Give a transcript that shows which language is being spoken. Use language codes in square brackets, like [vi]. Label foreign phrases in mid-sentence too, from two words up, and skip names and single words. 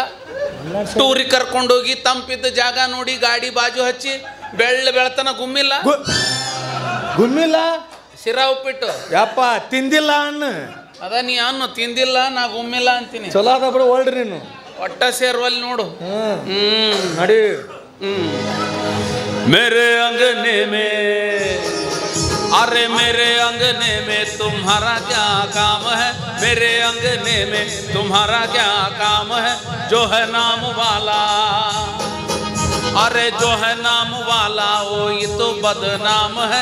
[kn] ಟೂರಿಗೆ ಕರ್ಕೊಂಡೋಗಿ ತಂಪಿದ್ದ ಜಾಗ ನೋಡಿ ಗಾಡಿ ಬಾಜು ಹಚ್ಚಿ ಬೆಳತನ ಗುಮ್ಮಿಲ್ಲ. ಗುಮ್ಮಿಲ್ಲ? ಶಿರಾ ಉಪ್ಪಿಟ್ಟು ಯಪ್ಪ ತಿಂದಿಲ್ಲ ಅನ್ನು. ಅದ ನೀ ಅನ್ನು ತಿಂದಿಲ್ಲ, ನಾ ಗುಮ್ಮಿಲ್ಲ ಅಂತೀನಿ. ಚಲೋ ಅದ ಬಿಡು, ಓಲ್ಡ್ರಿ ನೀನು. ಒಟ್ಟ ಸೇರ್ವಲ್ ನೋಡು. ನಡಿ. [hi] मेरे अंगने में, अरे मेरे अंगने में तुम्हारा क्या काम है? मेरे अंगने में तुम्हारा क्या काम है? जो है नाम वाला, अरे जो है नाम वाला वो ये तो बदनाम है.